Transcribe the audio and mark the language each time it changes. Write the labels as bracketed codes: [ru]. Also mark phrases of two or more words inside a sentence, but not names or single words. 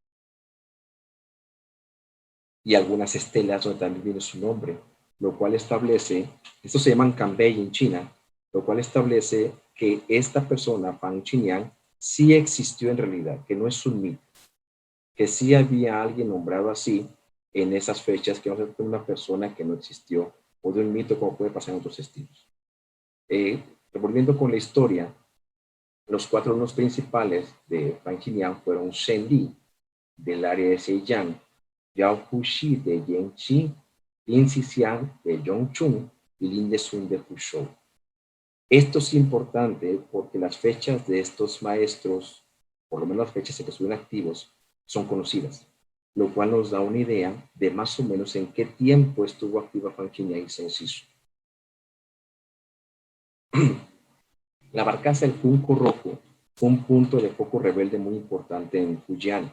[es] y algunas estelas donde también viene su nombre, lo cual establece, estos se llaman Kanbei en China, lo cual establece que esta persona, Fang Qinyan, sí existió en realidad, que no es un mito, que sí había alguien nombrado así en esas fechas, que no es una persona que no existió, o de un mito como puede pasar en otros estilos. Volviendo con la historia, los 4 alumnos principales de Fang Qinyan fueron Shen Li, del área de Zhejiang, Yao Huxi de Yanqi, Lin Xixiang de Zhongchun y Lin Desun de Fuzhou. Esto es importante porque las fechas de estos maestros, por lo menos las fechas en que estuvieron activos, son conocidas, lo cual nos da una idea de más o menos en qué tiempo estuvo activa Fang Qinyan y Shen Shisu. La barcaza del Junco Rojo fue un punto de foco rebelde muy importante en Fujian.